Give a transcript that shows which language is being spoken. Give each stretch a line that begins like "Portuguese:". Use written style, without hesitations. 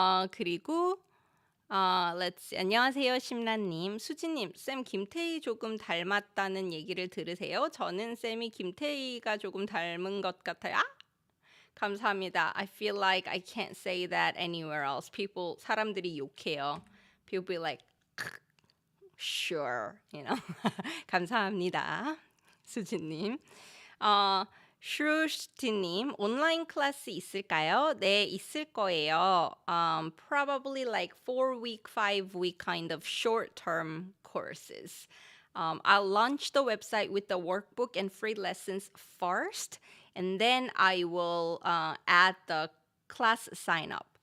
Korean: 그리고
English: let's see.
Korean: 안녕하세요, 심라님. 수지님, 쌤 김태희 조금 닮았다는 얘기를 들으세요? 저는 쌤이 김태희가 조금 닮은 것 같아요. 감사합니다.
English: I feel like I can't say that anywhere else.
Korean: 사람들이 욕해요.
English: People be like, sure, you know.
Korean: 감사합니다, 수진님. 슈르티님, 온라인 클래스 있을까요? 네, 있을 거예요.
English: Probably like 4-week, 5-week kind of short-term courses. I'll launch the website with the workbook and free lessons first, and then I will add the class sign-up.